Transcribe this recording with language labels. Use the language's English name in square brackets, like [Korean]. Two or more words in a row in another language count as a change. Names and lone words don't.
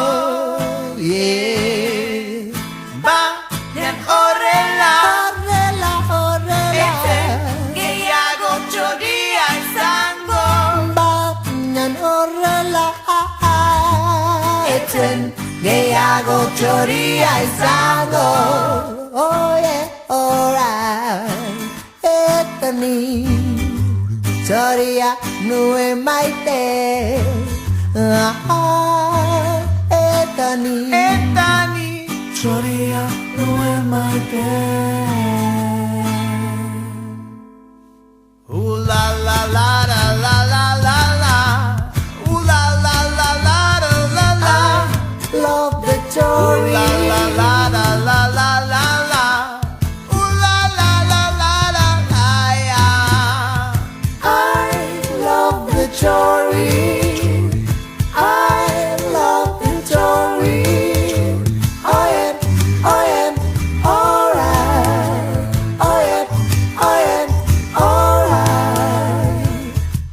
[Basque] Baina horrela Gehiago txoria izango Horrela Etzen gehiago txoria izango [English] Oh yeah, alright [Basque] Eta ni txoria nuen maite Eta ni txoria nuen maite La la la la la la la [English] Love the story. La la la la la la la la. Ooh la la la la la la yeah. I love the story. I love the story. I am alright. I am alright.